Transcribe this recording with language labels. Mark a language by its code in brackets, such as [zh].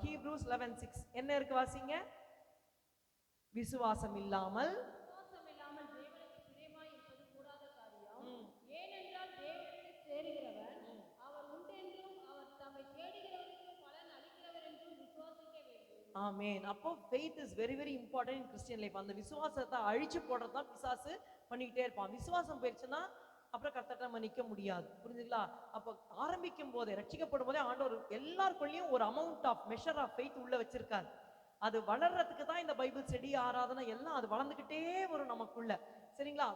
[ta] Hebrews 11:6 என்ன இருக்கு வாசிங்க? விசுவாசம் இல்லாமல் தேவனுக்கு பிரியமாய் இருப்பது கூடாத காரியம். ஏனென்றால் தேவனுக்கு சேருகிறவன் அவர் உண்டென்றும் அவர் தம்மை தேடுகிறவருக்கு பலன் அளிக்கிறவர் என்றும் விசுவாசிக்க வேண்டும். ஆமென். [en] அப்போ faith is very very important in Christian life. [ta] அந்த விசுவாசத்தை அழிச்சு போடுறது தான் பிசாசு பண்ணிக்கிட்டே இருப்பான். விசுவாசம் போயிடுச்சுன்னா அப்புறம் கர்த்தர்ட்ட நம்ம நிக்க முடியாது. புரிஞ்சுங்களா? அப்போ ஆரம்பிக்கும் போதே, ரட்சிக்கப்படும் போதே ஆண்டவர் எல்லாருக்குள்ளேயும் ஒரு [en] amount of measure of faith [ta] உள்ள வச்சிருக்காரு. அது வளர்றதுக்கு தான் இந்த பைபிள் செடி, ஆராதனை எல்லாம் அது வளர்ந்துகிட்டே வரும் நமக்குள்ள. சரிங்களா?